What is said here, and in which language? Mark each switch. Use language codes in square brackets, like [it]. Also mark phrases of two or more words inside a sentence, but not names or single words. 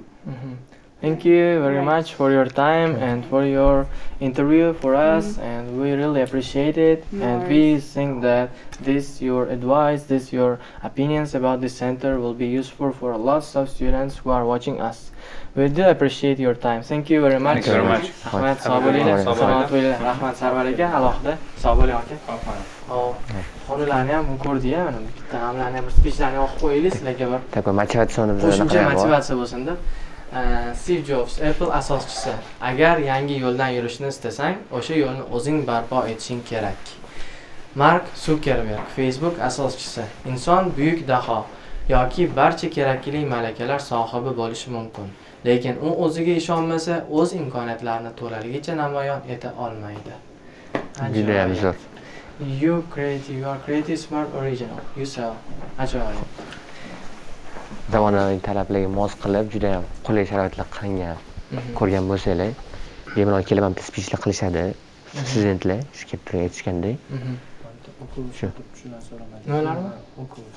[en] Thank you very much for your time and for your interview for us, and we really appreciate it. And we think that your advice, your opinions about this center will be useful for lots of students who are watching us. We do appreciate your time. Thank you very much. Thank you very much. [uz] Rahmat, sog' bo'linglar. Salomat bo'linglar. Rahmat Sarvar aka, alohida sog' bo'ling aka. Xonalarni ham ko'rdik-a, mana bitta hamlarni ham bir spechlarni o'qib qo'yaylik sizlarga bir. [ru] Такой мотивационный [uz] Qo'shimcha motivatsiya bo'lsin deb. Steve Jobs, Apple asoschisi. Agar yangi yo'ldan yurishni istasang, o'sha yo'lni o'zing barpo etishing kerak. Mark Zuckerberg, Facebook asoschisi. Inson buyuk daho yoki barcha kerakli malakalar sohibi bo'lishi mumkin. Lekin u o'ziga ishonmasa, o'z imkoniyatlarini to'laligicha namoyon eta olmaydi. Juda ham zo'r. [en] You are creative, smart, original. You sell. [uz] Ajoyib. Zamonaviy talablarga mos qilib, juda ham qulay sharoitlar qilingan. Ko'rgan bo'lsanglar, bemalol kelib ham spichlar qilishadi. Studentlar shu kelib aytishgandek. Shu. Shundan so'ramadim. Nimalarmi? Oculus.